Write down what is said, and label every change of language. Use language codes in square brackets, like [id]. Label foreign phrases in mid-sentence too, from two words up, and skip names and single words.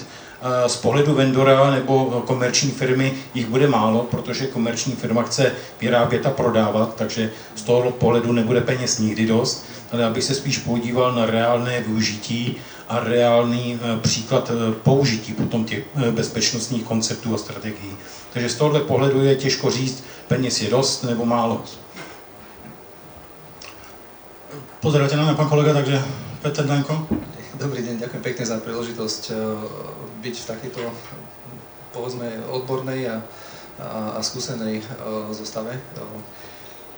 [cs] Z pohledu vendora nebo komerční firmy jich bude málo, protože komerční firma chce vyrábět a prodávat, takže z toho pohledu nebude peněz nikdy dost, ale abych se spíš podíval na reálné využití a reálný příklad použití potom těch bezpečnostních konceptů a strategií. Takže z tohohle pohledu je těžko říct, peněz je dost nebo málo. [sk] Pozeráte na mňa, pán kolega, takže Peter Danko. Dobrý deň, ďakujem pekne za príležitosť byť v takejto, povedzme, odbornej a skúsenej zostave.